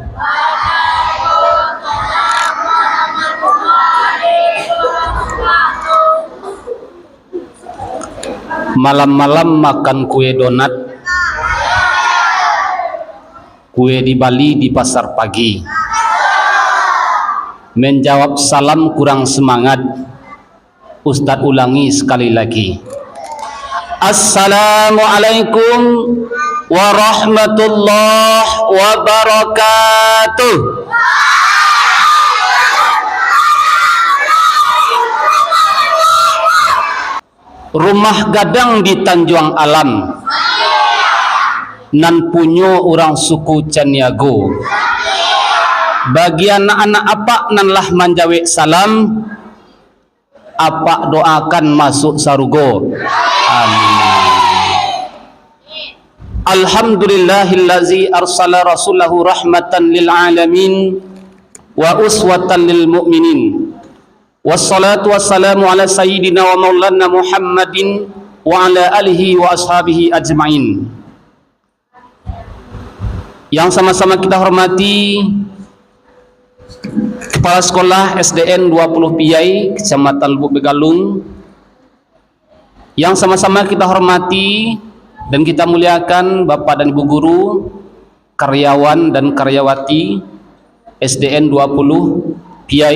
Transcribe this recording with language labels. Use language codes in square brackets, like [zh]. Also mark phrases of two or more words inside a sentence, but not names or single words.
[id] Malam-malam makan kue donat, kue di Bali di pasar pagi. Menjawab salam kurang semangat, Ustadz ulangi sekali lagi. [ar] السلام عليكم ورحمة الله وبركاته. [min] Rumah gadang di Tanjung Alam, nan punyo orang suku Caniago. Bagi anak-anak apa nan lah manjawe salam, apa doakan masuk sarugo. Amin. [ar] الحمد لله الذي أرسل رسوله رحمة للعالمين وأسوة للمؤمنين. والصلاة والسلام على سيدنا ومولانا محمد وعلى آله وأصحابه أجمعين. [id] Yang sama-sama kita hormati Kepala Sekolah SDN 20 Piyai Kecamatan Lubuk Begalung, yang sama-sama kita hormati dan kita muliakan Bapak dan Ibu guru, karyawan dan karyawati SDN 20 Piyai.